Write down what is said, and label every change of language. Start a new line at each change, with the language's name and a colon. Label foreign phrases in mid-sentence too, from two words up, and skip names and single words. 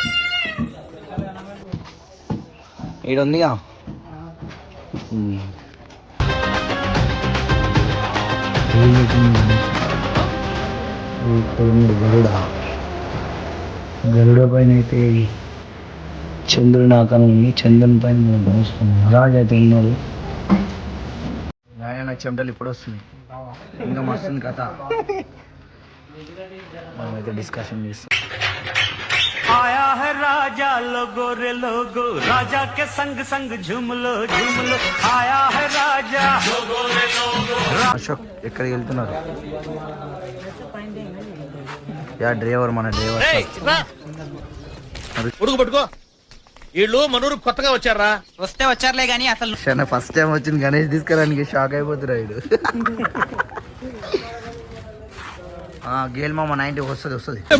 Telugu: ఈడ ఉందిగా గరుడ పైన అయితే చంద్రుని ఆకారం ఉంది. చంద్రుని పైన రాజు అయితే ఉన్నాడు. ఆయన చెమటలు ఇప్పుడు వస్తుంది, ఇంకా మస్తుంది కథ. మనమైతే డిస్కషన్ చేస్తాం.
Hindi: आया है राजा लोगो रे लोगो, राजा के संग संग झूम लो आया है राजा लोगो रे लोगो.
Telugu: అశోక్ ఎక్కడికి వెళ్తున్నారు? యా డ్రైవర్, మన డ్రైవర్. ఉడుకు పట్టుకో. వీళ్ళు మనూరు కొత్తగా వచ్చారా? వస్తే వచ్చారులే గానీ అసలు
English: first time
Telugu: వచ్చింది గణేష్ తీసుకురానికి. షాక్ అయిపోతున్నాడు. గేల్ మామ 90 వస్తుంది.